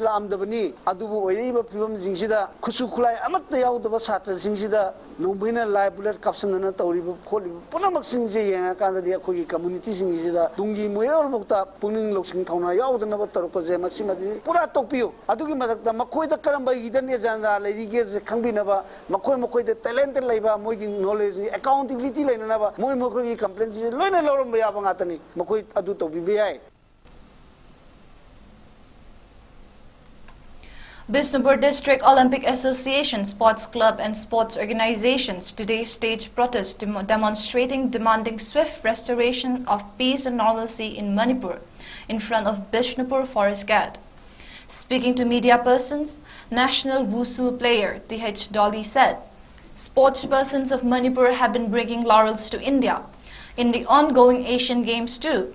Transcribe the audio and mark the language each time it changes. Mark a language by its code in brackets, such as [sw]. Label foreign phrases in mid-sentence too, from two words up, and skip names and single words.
[mni] ꯂꯥꯛꯑꯝꯗꯕꯅꯤ ꯑꯗꯨꯕꯨ ꯑꯣꯏꯔꯛꯏꯕ ꯐꯤꯕꯝꯁꯤꯡꯁꯤꯗ ꯈꯨꯠꯁꯨ ꯈꯨꯠꯂꯥꯏ ꯑꯃꯠꯇ ꯌꯥꯎꯗꯕ ꯁꯥꯇ꯭ꯔꯁꯤꯡꯁꯤꯗ ꯅꯣꯡꯃꯩꯅ ꯂꯥꯏ ꯕꯨꯂꯦꯠ ꯀꯥꯞꯁꯤꯟꯗꯅ ꯇꯧꯔꯤꯕ ꯈꯣꯠꯂꯤꯕ ꯄꯨꯝꯅꯃꯛꯁꯤꯡꯁꯦ ꯌꯦꯡꯉꯀꯥꯟꯗꯗꯤ ꯑꯩꯈꯣꯏꯒꯤ ꯀꯝꯃꯨꯅꯤꯇꯤꯁꯤꯡꯁꯤꯗ ꯇꯨꯡꯒꯤ ꯃꯣꯏꯔꯣꯜꯐꯥꯎꯗ ꯄꯨꯛꯅꯤꯡ ꯂꯧꯁꯤꯡ ꯊꯧꯅꯥ ꯌꯥꯎꯗꯅꯕ ꯇꯧꯔꯛꯄꯁꯦ ꯃꯁꯤꯃꯗꯤ ꯄꯨꯔꯥ ꯇꯣꯛꯄꯤꯌꯨ ꯑꯗꯨꯒꯤ ꯃꯊꯛꯇ ꯃꯈꯣꯏꯗ ꯀꯔꯝꯕ [en] hidden agenda [mni] ꯂꯩꯔꯤꯒꯦꯁꯦ ꯈꯪꯕꯤꯅꯕ ꯃꯈꯣꯏꯗ ꯇꯦꯂꯦꯟꯇꯦꯗ ꯂꯩꯕ ꯃꯣꯏꯒꯤ [en] knowledge accountability [mni] ꯂꯩꯅꯅꯕ ꯃꯈꯣꯏꯒꯤ ꯀꯝꯄ꯭ꯂꯦꯟꯁꯤꯡꯁꯦ ꯂꯣꯏꯅ ꯂꯧꯔꯝꯕ ꯌꯥꯕ ꯉꯥꯛꯇꯅꯤ ꯃꯈꯣꯏ ꯑꯗꯨ ꯇꯧꯕꯤꯕ ꯌꯥꯏ [en] Bishnupur District Olympic Association, Sports Club and sports organizations today staged protests demanding swift restoration of peace and normalcy in Manipur in front of Bishnupur Forest Gate. Speaking to media persons, national wushu player 𝐷 said, "Sports persons of Manipur have been bringing laurels to India in the ongoing Asian Games too.